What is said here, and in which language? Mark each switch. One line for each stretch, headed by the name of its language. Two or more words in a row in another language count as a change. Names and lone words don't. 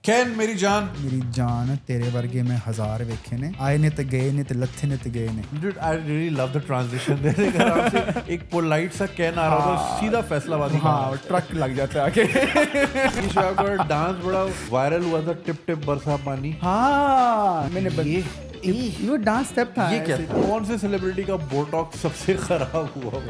Hindi: कैन मेरी जान
Punjabi: ਤੇਰੇ ਵਰਗੇ ਮੈਂ ਹਜ਼ਾਰ ਵੇਖੇ ਨੇ ਆਏ ਨੇ ਤੇ ਗਏ ਨੇ ਤੇ ਲੱਥੇ ਨੇ ਤੇ ਗਏ ਨੇ ते लथे ने ते गए ने
English: Dude, I really love the transition there.
Hindi: आराम से एक पोलाइट सा कैन आ रहा होगा सीधा फैसलाबादी हाँ ट्रक लग जाता है आगे डांस बड़ा वायरल हुआ था टिप टिप बरसा पानी हाँ मैंने वो
English: dance step
Hindi: था ये क्या कौन से सेलिब्रिटी का बोटॉक्स सबसे खराब हुआ होगा